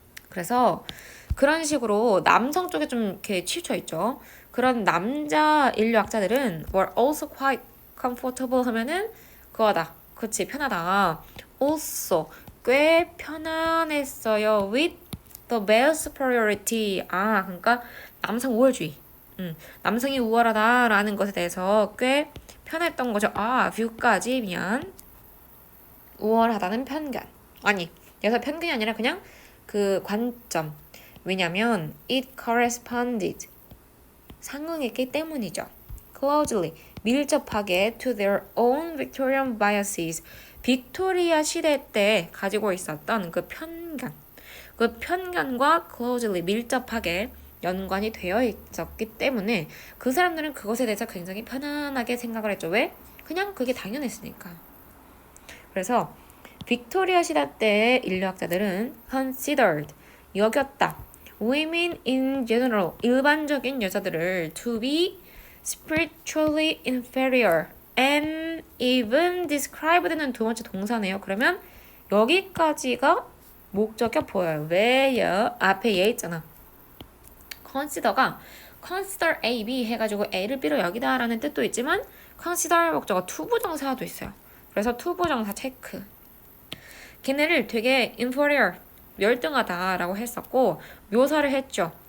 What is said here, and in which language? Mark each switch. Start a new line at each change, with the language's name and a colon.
Korean: 그래서 그런 식으로 남성 쪽에 좀 이렇게 치우쳐 있죠. 그런 남자 인류학자들은
English: were also quite comfortable
Korean: 하면은 그거다. 그치, 편하다. also 꽤 편안했어요.
English: with the male superiority.
Korean: 그러니까 남성 우월주의. 남성이 우월하다라는 것에 대해서 꽤 편했던 거죠. 뷰까지 미안. 우월하다는 편견. 아니, 여기서 편견이 아니라 그냥 그 관점. 왜냐면
English: it corresponded.
Korean: 상응했기 때문이죠. closely. 밀접하게
English: to their own Victorian biases.
Korean: 빅토리아 시대 때 가지고 있었던 그 편견. 그 편견과 closely 밀접하게 연관이 되어 있었기 때문에 그 사람들은 그것에 대해서 굉장히 편안하게 생각을 했죠. 왜? 그냥 그게 당연했으니까. 그래서 빅토리아 시대 때의 인류학자들은 considered, 여겼다.
English: women in general,
Korean: 일반적인 여자들을
English: to be spiritually inferior and even described는
Korean: 두 번째 동사네요. 그러면 여기까지가 목적이 보여요. 왜요? 앞에 얘 있잖아. consider가 consider A, B 해가지고 A를 B로 여기다 라는 뜻도 있지만 consider 목적어 투부정사도 있어요. 그래서 투부정사 체크. 걔네를 되게 inferior, 열등하다라고 했었고 묘사를 했죠.